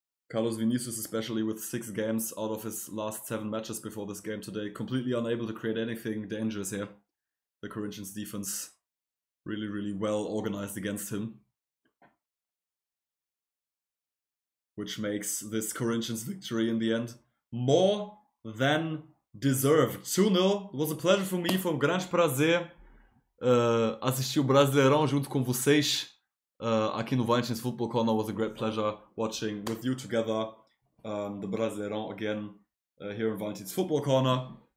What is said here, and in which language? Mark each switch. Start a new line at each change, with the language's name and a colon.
English: Carlos Vinicius, especially with 6 games out of his last 7 matches before this game today, completely unable to create anything dangerous here. The Corinthians defense really, really well organized against him, which makes this Corinthians victory in the end more than deserved. 2-0. It was a pleasure for me,
Portuguese: foi um grande prazer assistir o Brasileirão junto com vocês aqui no Valentin's Football Corner.
English: It was a great pleasure watching with you together the Brasileirão again here in Valentin's Football Corner.